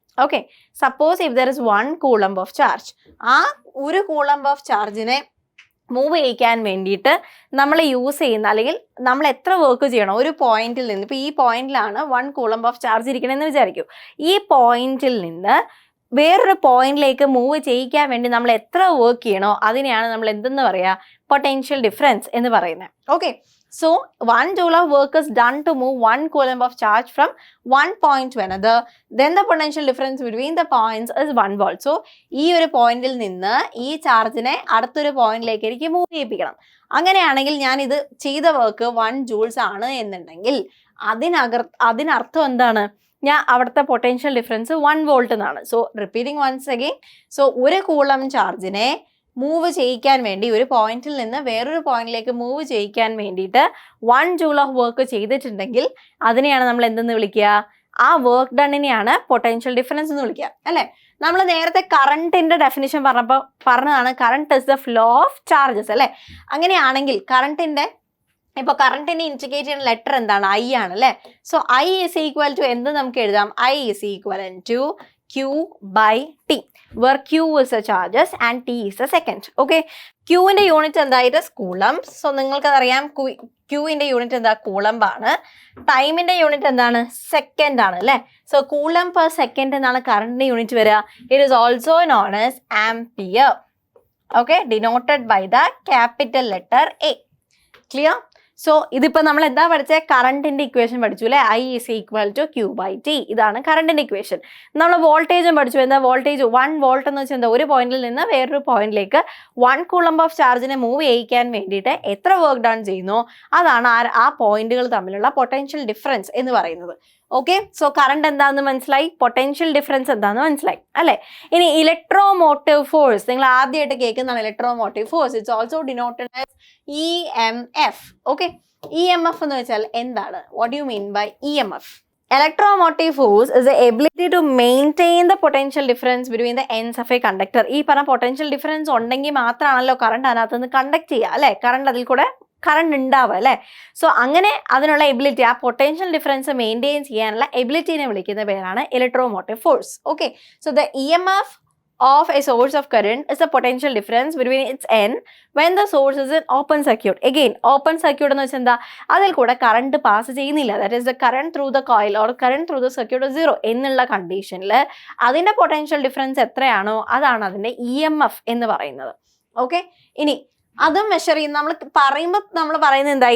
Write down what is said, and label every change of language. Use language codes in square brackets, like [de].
[ml] Okay, [en] suppose if there is 1 coulomb of charge, [ml] ആ ഒരു Coulomb of ചാർജിനെ move ചെയ്യിക്കാൻ വേണ്ടിയിട്ട് നമ്മൾ യൂസ് ചെയ്യുന്ന, അല്ലെങ്കിൽ നമ്മൾ എത്ര വർക്ക് ചെയ്യണം ഒരു പോയിന്റിൽ നിന്ന്. ഇപ്പോൾ ഈ പോയിന്റിലാണ് 1 കൂളംബ് ഓഫ് ചാർജ് ഇരിക്കണമെന്ന് വിചാരിക്കൂ. ഈ പോയിന്റിൽ നിന്ന് വേറൊരു പോയിന്റിലേക്ക് മൂവ് ചെയ്യിക്കാൻ വേണ്ടി നമ്മൾ എത്ര വർക്ക് ചെയ്യണോ അതിനെയാണ് നമ്മൾ എന്തെന്ന് പറയുക? പൊട്ടൻഷ്യൽ ഡിഫറൻസ് എന്ന് പറയുന്നത്. [en] Okay, so 1 joule of work is done to move 1 coulomb of charge from one point to another. Then the potential difference between the points is 1 volt. [ml] So ഈ ഒരു പോയിന്റിൽ നിന്ന് ഈ ചാർജിനെ അടുത്തൊരു പോയിന്റിലേക്ക് എനിക്ക് മൂവ് ചെയ്യിപ്പിക്കണം. അങ്ങനെയാണെങ്കിൽ ഞാൻ ഇത് ചെയ്ത വർക്ക് 1 ജൂൾസ് ആണ് എന്നുണ്ടെങ്കിൽ അതിനർത്ഥം എന്താണ്? ഞാൻ അവിടുത്തെ പൊട്ടൻഷ്യൽ ഡിഫറൻസ് 1 വോൾട്ട് എന്നാണ്. [en] so repeating once again, [ml] so ഒരു കൂളം ചാർജിനെ മൂവ് ചെയ്യിക്കാൻ വേണ്ടി, ഒരു പോയിന്റിൽ നിന്ന് വേറൊരു പോയിന്റിലേക്ക് മൂവ് ചെയ്യിക്കാൻ വേണ്ടിയിട്ട് 1 ജൂൾ ഓഫ് വർക്ക് ചെയ്തിട്ടുണ്ടെങ്കിൽ അതിനെയാണ് നമ്മൾ എന്തെന്ന് വിളിക്കുക? ആ വർക്ക് ഡണ്ണിനെയാണ് പൊട്ടൻഷ്യൽ ഡിഫറൻസ് എന്ന് വിളിക്കുക അല്ലേ? നമ്മൾ നേരത്തെ കറണ്ടിന്റെ ഡെഫിനിഷൻ പറഞ്ഞതാണ് [en] current is the flow of charges [ml] അല്ലേ? അങ്ങനെയാണെങ്കിൽ കറണ്ടിനെ ഇൻഡിക്കേറ്റ് ചെയ്യുന്ന ലെറ്റർ എന്താണ്? ഐ ആണ് അല്ലേ? [en] so I is equal to [ml] എന്ത് നമുക്ക് എഴുതാം? [en] I is equal to Q by T, where Q is the charges and T is the second. [ml] Okay, Q ന്റെ യൂണിറ്റ് എന്തായിട്ട്? കൂളംബ്. സോ നിങ്ങൾക്കതറിയാം Q ന്റെ യൂണിറ്റ് എന്താ? കൂളംബ് ആണ്. ടൈമിന്റെ യൂണിറ്റ് എന്താണ്? സെക്കൻഡ് ആണ് അല്ലേ? സോ കൂളംബ് പെർ സെക്കൻഡ് എന്നാണ് കറണ്ടിന്റെ യൂണിറ്റ് വരിക. [en] It is also known as ampere. Okay, denoted by the capital letter A. Clear? [ml] So ഇതിപ്പോൾ നമ്മൾ എന്താ പഠിച്ചത്? കറണ്ടിന്റെ ഇക്വേഷൻ പഠിച്ചു അല്ലേ? [en] I is equal to Q by T. [ml] ഇതാണ് കറണ്ടിന്റെ ഇക്വേഷൻ. നമ്മൾ വോൾട്ടേജും പഠിച്ചു. എന്താ വോൾട്ടേജ്? 1 വോൾട്ട് എന്ന് വെച്ചാൽ എന്താ? ഒരു പോയിന്റിൽ നിന്ന് വേറൊരു പോയിന്റിലേക്ക് 1 കൂളംബ് ഓഫ് ചാർജിനെ മൂവ് ചെയ്യിക്കാൻ വേണ്ടിയിട്ട് എത്ര വർക്ക് ഡൺ ചെയ്യുന്നു അതാണ് ആ പോയിന്റുകൾ തമ്മിലുള്ള പൊട്ടൻഷ്യൽ ഡിഫറൻസ് എന്ന് പറയുന്നത്. ഓക്കെ, സോ കറണ്ട് എന്താണെന്ന് മനസ്സിലായി, പൊട്ടൻഷ്യൽ ഡിഫറൻസ് എന്താണെന്ന് മനസ്സിലായി അല്ലേ? ഇനി ഇലക്ട്രോമോട്ടീവ് ഫോഴ്സ് നിങ്ങൾ ആദ്യമായിട്ട് കേൾക്കുന്നതാണ്. Electromotive force [en] It's also denoted as EMF. Okay, [ml] EMF എന്ന് വെച്ചാൽ എന്താണ്? [en] What you mean by EMF? Electromotive force is the ability to maintain the potential difference between the ends of a conductor. [ml] ഈ പറഞ്ഞ potential difference ഉണ്ടെങ്കിൽ മാത്രമാണല്ലോ current അതിനകത്ത് നിന്ന് conduct ചെയ്യുക അല്ലേ? കറണ്ട് അതിൽ കൂടെ കറണ്ട് ഉണ്ടാവുക അല്ലേ? സോ അങ്ങനെ അതിനുള്ള എബിലിറ്റി, ആ പൊട്ടൻഷ്യൽ ഡിഫറൻസ് മെയിൻറ്റെയിൻ ചെയ്യാനുള്ള എബിലിറ്റിനെ വിളിക്കുന്ന പേരാണ് electromotive force. [en] Okay, so the EMF of a source of current is the potential difference between its end when the source is in open circuit. [ml] Again, open circuit എന്ന് വെച്ചാൽ എന്താ? അതിൽ കൂടെ current pass ചെയ്യുന്നില്ല. [en] that is the current through the coil or current through the circuit zero [ml] എന്നുള്ള കണ്ടീഷനിൽ അതിൻ്റെ potential difference എത്രയാണോ അതാണ് അതിൻ്റെ EMF എന്ന് പറയുന്നത്. ഓക്കെ, ഇനി അതും മെഷർ ചെയ്യുന്ന നമ്മൾ പറയുന്നത് എന്താ?